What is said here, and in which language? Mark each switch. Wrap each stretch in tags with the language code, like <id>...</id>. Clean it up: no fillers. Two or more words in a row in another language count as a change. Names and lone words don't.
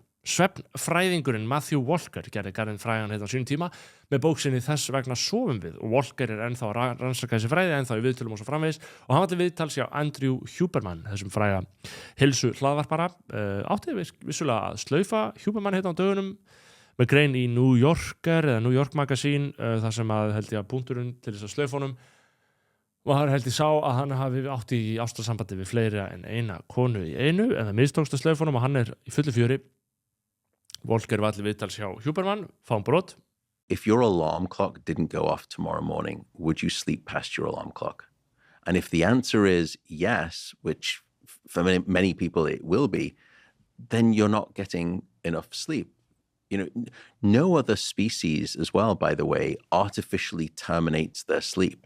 <is>Svefnfræðingurinn Matthew Walker gerði garðinn frægan á sínum tíma með bók sinni Þess vegna sofum við og Walker ennþá að rannsaka þessi fræði ennþá í viðtölum og svo framvegis og hann var til viðtals hjá Andrew Huberman, þessum fræga heilsu hlaðvarpara, átti vissulega að slaufa Huberman á dögunum með grein í New Yorker eða New York Magazine þar sem að held ég að punkturinn til þess að slaufunum og hann held ég sá að hann hafi átt í ástarsambandi við fleiri en eina konu í einu en það mistókst að slaufunum og hann í fullu fjöri. Walker var allir viðtals hjá Huberman, fáum brot.</is> <en>If your alarm clock didn't go off tomorrow morning, would you sleep past your alarm clock? And if the answer is yes, which for many people it will be, then you're not getting enough sleep. You know, no other species as well, by the way, artificially terminates their sleep.</en>